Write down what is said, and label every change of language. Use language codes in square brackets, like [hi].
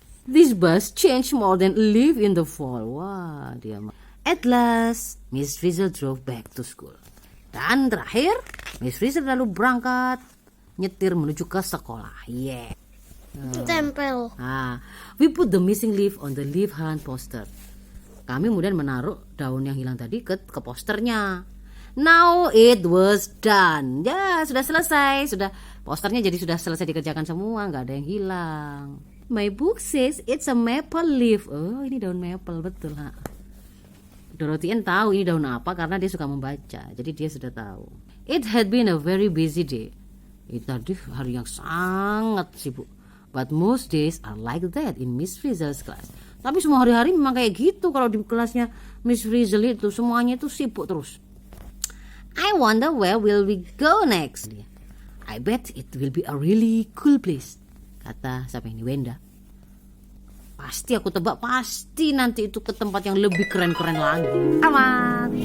[en] This bus changed more than a leaf in the fall. [id] Wah, dia. [en] At last, Miss Frizzle drove back to school. [id] Dan terakhir, Miss Frizzle lalu berangkat nyetir menuju ke sekolah. Yeah. tempel. [en] We put the missing leaf on the leaf hunt poster. [id] Kami kemudian menaruh daun yang hilang tadi ke posternya. [en] Now it was done. [id] Ya, sudah selesai. Posternya jadi sudah selesai dikerjakan semua, nggak ada yang hilang. [en] My book says it's a maple leaf. [id] Oh, ini daun maple, betul. Ha. Dorothy Ann tahu ini daun apa karena dia suka membaca. Jadi dia sudah tahu. [en] It had been a very busy day. [id] Itu tadi hari yang sangat sibuk. [en] But most days are like that in Miss Frizzle's class. [id] Tapi semua hari-hari memang kayak gitu kalau di kelasnya Miss Frizzle itu. Semuanya itu sibuk terus. [en] I wonder where will we go next? I bet it will be a really cool place. [id] Kata siapa ini? Wenda. Pasti aku tebak, pasti nanti itu ke tempat yang lebih keren-keren lagi. Aman.